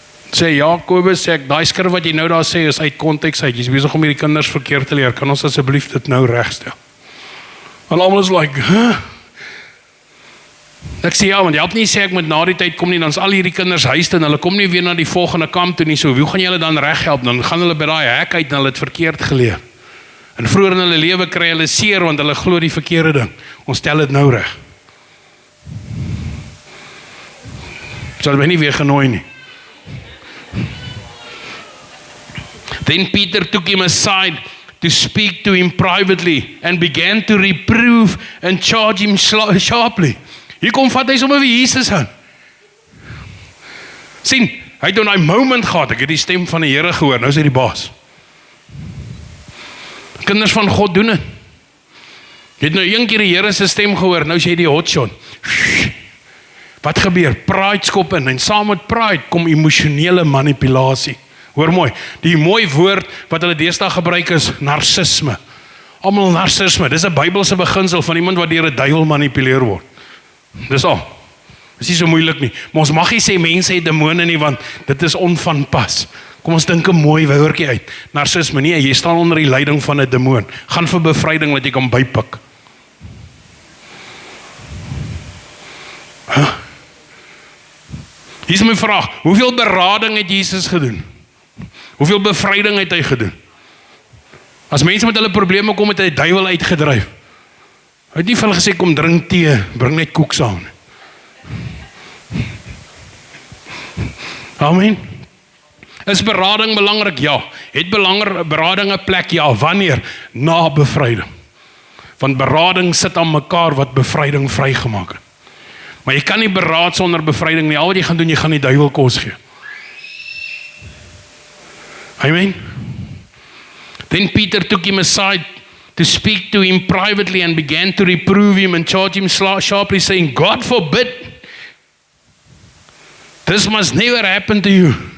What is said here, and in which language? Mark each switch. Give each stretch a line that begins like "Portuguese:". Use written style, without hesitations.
Afrikaans: Sê Jakobus, sê ek, daai skrif wat jy nou daar sê is uit konteks uit. Jy's besig om hierdie kinders verkeerd te leer. Kan ons asseblief dit nou regstel? En almal is like, huh? Ek sê ja, want jy help nie sê ek moet na die tyd kom nie, dan is al hierdie kinders huis toe en hulle kom nie weer na die volgende kamp toe nie. So hoe gaan jy hulle dan reghelp? Dan gaan hulle by daai hek uit en hulle het verkeerd geleer. En vroeër in hulle lewe kry hulle seer want hulle glo die verkeerde ding. Ons stel dit nou reg. Sal my nie weer genooi nie.
English: Then Peter took him aside to speak to him privately and began to reprove and charge him sharply.
Afrikaans: Hier kom vat hy sommer weer Jesus aan. Sien, hy het 'n moment gehad, ek het die stem van die Here gehoor, nou is hy die baas. Kinders van God doen dit. Jy het nou een keer die Here se stem gehoor, nou is jy die hotshot. Wat gebeur? Pride skop in en saam met pride kom emosionele manipulasie. Hoor mooi, die mooi woord wat hulle deesdae gebruik is narcisme. Almal narcisme, dis 'n Bybelse beginsel van iemand wat deur 'n duiwel manipuleer word. Dis al. Dis nie so moeilik nie, maar ons mag nie sê mense het demone nie, want dit is onvanpas. Kom ons dink 'n mooi woordjie uit. Narcisme, nee, jy staan onder die leiding van 'n demoon. Gaan vir bevryding dat jy kan bypik. Hier is my vraag, hoeveel berading het Jesus gedoen? Hoeveel bevryding het hy gedoen? As mense met hulle probleme kom, het hy die duiwel uitgedryf. Hy het nie vir hulle gesê, kom drink tee, bring net koek saam nie. Amen. Is berading belangrik? Ja. Het berading 'n plek? Ja. Wanneer? Na bevryding. Want berading sit aan mekaar wat bevryding vrygemaak het. Maar jy kan nie beraad sonder bevryding nie. Al wat jy gaan doen, jy gaan die duiwel kos gee. Amen.
English: Then Peter took him aside to speak to him privately and began to reprove him and charge him sharply, saying, God forbid, this must never happen to you.